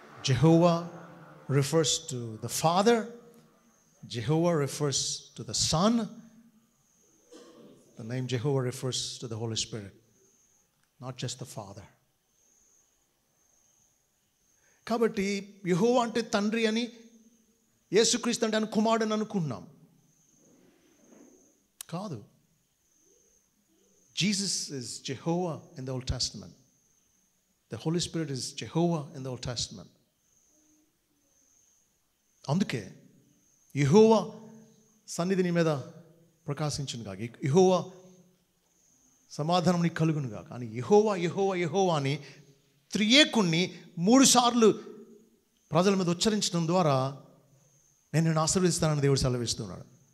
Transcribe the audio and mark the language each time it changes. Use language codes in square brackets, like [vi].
[en] Jehovah refers to the Father. Jehovah refers to the Son. The name Jehovah refers to the Holy Spirit, not just the Father. [te] కాబట్టి యెహోవా అంటే తండ్రి అని, యేసుక్రీస్తు అంటే ఆయన కుమారుడు అని అనుకున్నాం. కాదు. [en] Jesus is Jehovah in the Old Testament. The Holy Spirit is Jehovah in the Old Testament. [te] అందుకే యెహోవా సన్నిధి నీ మీద ప్రకాశించును గాక, యెహోవా సమాధానం నీకు కలుగును గాక అని యెహోవా యెహోవా యెహోవా అని త్రియేకుణ్ణి 3 సార్లు ప్రజల మీద ఉచ్చరించడం ద్వారా నేను నిన్ను ఆశీర్వదిస్తానని దేవుడు సెలవిస్తున్నాడు.